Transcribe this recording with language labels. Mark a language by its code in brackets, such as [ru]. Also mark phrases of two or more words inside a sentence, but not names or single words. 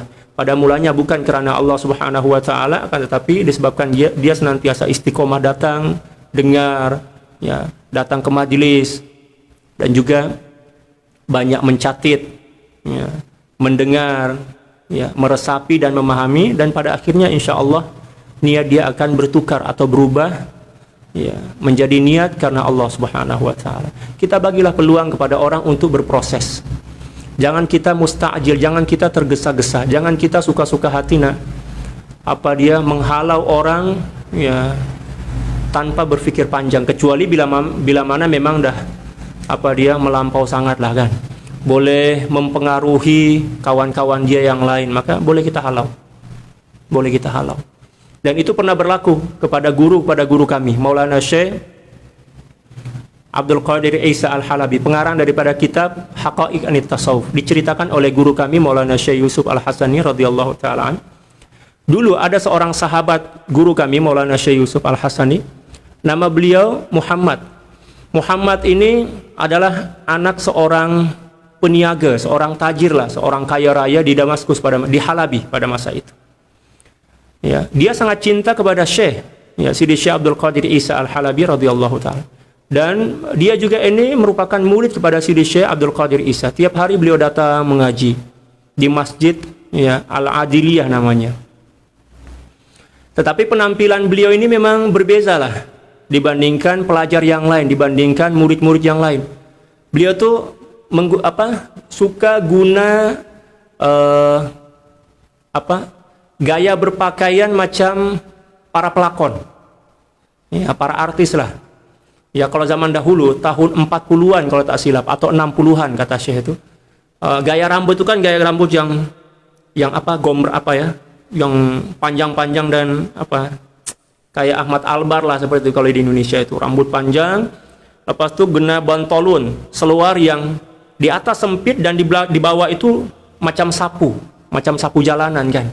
[ms] Pada mulanya bukan karena [ar] الله سبحانه وتعالى, [ms] akan tetapi disebabkan dia senantiasa istiqomah datang, dengar, ya, datang ke majelis, dan juga banyak mencatat, ya, mendengar, ya, meresapi dan memahami, dan pada akhirnya [ar] إن شاء الله [ms] niat dia akan bertukar atau berubah, ya, menjadi niat karena [ar] الله سبحانه وتعالى. [ms] Kita bagilah peluang kepada orang untuk berproses. Jangan kita musta'jil, jangan kita tergesa-gesa, jangan kita suka-suka hati dia menghalau orang, ya, tanpa berpikir panjang, kecuali bila mana memang dah dia melampau sangat lah kan, boleh mempengaruhi kawan-kawan dia yang lain, maka boleh kita halau, boleh kita halau. Dan itu pernah berlaku kepada guru kami, Maulana Syekh Abdul Qadir Isa Al-Halabi, pengarang daripada kitab Haqa'iq Anit Tasawuf. Diceritakan oleh guru kami Maulana Syekh Yusuf Al-Hasani [ar] رضي الله تعالى. [ms] Dulu ada seorang sahabat guru kami Maulana Syekh Yusuf Al-Hasani, nama beliau Muhammad. Muhammad ini adalah anak seorang peniaga, seorang tajir lah, seorang kaya raya di Damaskus di Halabi pada masa itu. Ya, dia sangat cinta kepada Syekh, ya, Sidi Syekh Abdul Qadir Isa Al-Halabi [ar] رضي الله تعالى. [ms] Dan dia juga ini merupakan murid kepada Sidi Syekh Abdul Qadir Isa. Tiap hari beliau datang mengaji di masjid, ya, Al-Adiliyah namanya. Tetapi penampilan beliau ini memang berbeza lah dibandingkan pelajar yang lain, dibandingkan murid-murid yang lain. Beliau tuh suka guna gaya berpakaian macam para pelakon, ya, para artis lah. Ya, kalau zaman dahulu tahun 40-an kalau tak silap, atau 60-an kata Syekh itu, gaya rambut itu kan gaya rambut yang gomber yang panjang-panjang dan kayak Ahmad Albar lah, seperti itu kalau di Indonesia itu, rambut panjang, lepas itu gena bantolun, seluar yang di atas sempit dan di bawah itu macam sapu jalanan kan.